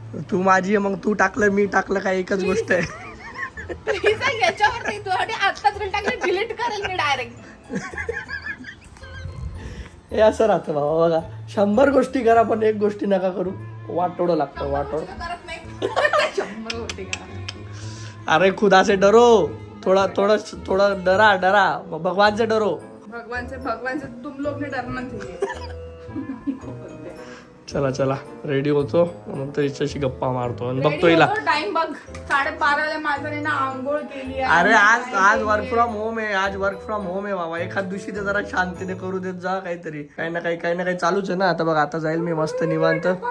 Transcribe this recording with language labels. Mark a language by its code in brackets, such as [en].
[mr] तू माझी मग तू टाकलं मी टाकलं काय एकच गोष्ट आहे. प्लीज याच्यावर नाही, तू आत्ताच रील टाकली, डिलीट करेल मी डायरेक्ट. हे असं राहतं बाबा. बघा 100 गोष्टी करा पण एक गोष्टी नका करू. वाटोडं लागतं, वाटोड. करत नाही. 100 गोष्टी करा. [hi] अरे खुदा से डरो, थोड़ा डरा भगवान से डरो. भगवान से तुम लोग ने डरना चाहिए. [mr] चला रेडी होतो, नंतर हिच्याशी गप्पा मारतो आणि बघतो हिला. टाइम बघ 12:30 माझ्याने ना आंघोळ केली. अरे आज वर्क फ्रॉम होम आहे, आज वर्क फ्रॉम होम आहे बाबा. एखाद दिवशी ते जरा शांतीने करू देत जा काहीतरी. काही ना काही चालूच आहे ना. आता बघ, आता जाईल मी मस्त निवांत.